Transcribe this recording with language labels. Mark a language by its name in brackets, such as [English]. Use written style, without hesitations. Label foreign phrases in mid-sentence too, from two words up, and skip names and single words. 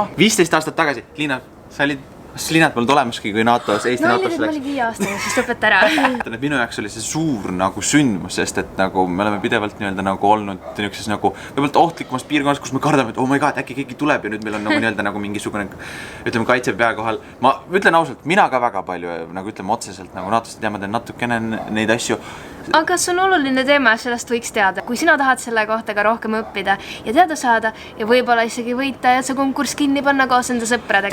[Estonian] 15 aastat tagasi, Liina, sa olid... Kas Liinat polnud olemaski, kui NATO-s, Eesti NATO-s läks? Ma olin 5 aastane, siis lõpeta ära. Minu jaoks oli see suur nagu sündmus, sest et nagu me oleme pidevalt nii-öelda nagu olnud niisuguses nagu võibolt ohtlikumas piirkonnas, kus me kardame, et [English] oh my god, [Estonian] äkki keegi tuleb ja nüüd meil on nagu nii-öelda nagu mingisugune, ütleme, kaitsepea kohal. Ma ütlen ausalt, mina ka väga palju, nagu ütleme otseselt, nagu NATO-st teame natukene neid asju. Aga see on oluline teema, sellest võiks teada. Kui sina tahad selle kohta ka rohkem õppida ja teada saada ja võib-olla isegi võita ja see konkurss kinni panna koos enda sõpradega.